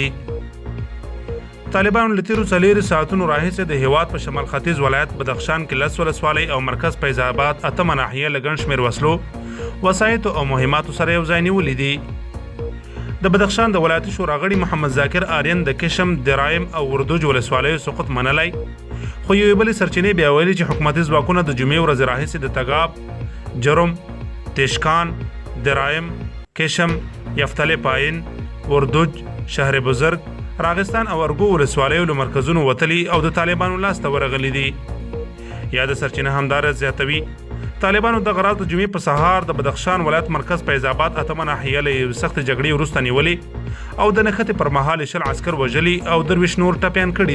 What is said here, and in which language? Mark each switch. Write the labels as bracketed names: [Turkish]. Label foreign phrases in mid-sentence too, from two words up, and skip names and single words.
[Pashto] طالبانو له تیرو 4 ساعتونو راهیسې د هیواد په شمال ختیځ ولایت بدخشان کې 10 ولسوالۍ او مرکز فیض آباد 8 ناحیه له ګڼ شمېر وسلو وسایطو او مهماتو سره یو ځای نیولې دي. د بدخشان د ولایتي شورا غړي محمد ذاکر آرین د کشم، درایم او وردوج ولسوالیو سقوط منلی، خو یوې بلې سرچینې بیا ویلي چې حکومتي ځواکونه د جمعې ورځې راهیسې د تګاب، جرم، تیشکان، درایم، کشم، یفتل پایین، وردوج، شهر بزرگ، راغستان او ارګو ولسوالیو له مرکزونو وتلي او د طالبانو لاس ته ورغلي دي. یاده سرچینه همدارس زیاتوي طالبانو دغه راز د جمعې په سهار د بدخشان ولایت مرکز فیض آباد 8 ناحیه له سختې جګړې وروسته نیولې او د نښتې پر مهال 20 عسکر وژلي او 23 نور ټپیان کړي دي.